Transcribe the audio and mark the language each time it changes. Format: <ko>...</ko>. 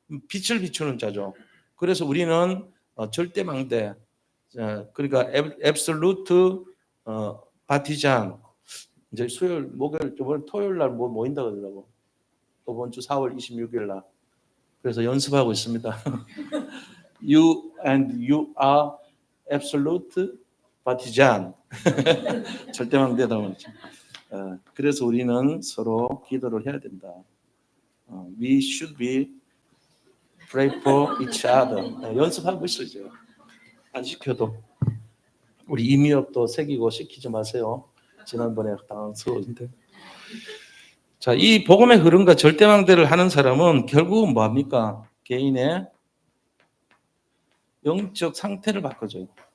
<ko>빛을 비추는 자죠. 그래서 우리는 절대 망대, 그러니까 앱솔루트 바티잔, 이제 수요일, 목요일, 저번 토요일 날 뭐 모인다 그러더라고. 이번 주 4월 26일 날. 그래서 연습하고 있습니다.</ko> <en>You and you are absolute partisan.</en> <ko>절대망대다 보니까. 그래서 우리는 서로 기도를 해야 된다.</ko> <en>We should be pray for each other.</en> <ko>연습하고 있어요. 안 시켜도. 우리 이미업도 새기고 시키지 마세요. 지난번에 당황스러운데. 자, 이 복음의 흐름과 절대망대를 하는 사람은 결국은 뭐합니까? 개인의 영적 상태를 바꿔줘요.</ko>